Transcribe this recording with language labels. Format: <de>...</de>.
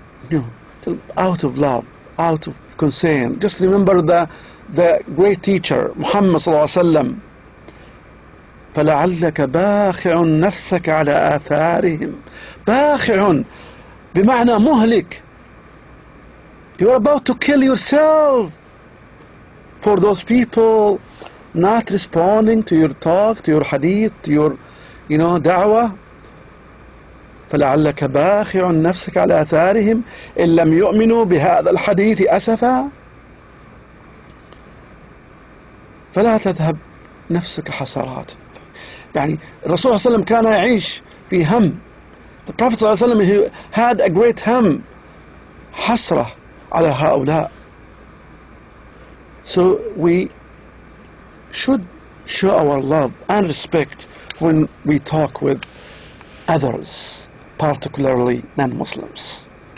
<en>No, out of love, out of concern. Just remember the great teacher Muhammad</en> <ar>صلى الله عليه وسلم. فلعلك باخع نفسك على آثارهم. باخع بمعنى مهلك.</ar> <en>You are about to kill yourself for those people not responding to your talk, to your hadith, to your دعوة.</en> <ar>فلعلك باخع نفسك على آثارهم إن لم يؤمنوا بهذا الحديث أسفا فلا تذهب نفسك حسرات. يعني الرسول صلى الله عليه وسلم كان يعيش في هم.</ar> <en>The Prophet</en> <ar>صلى الله عليه وسلم,</ar> <en>he had a great hum,</en> <ar>حسرة على هؤلاء.</ar> <en>So we should show our love and respect when we talk with others, particularly non-Muslims.</en>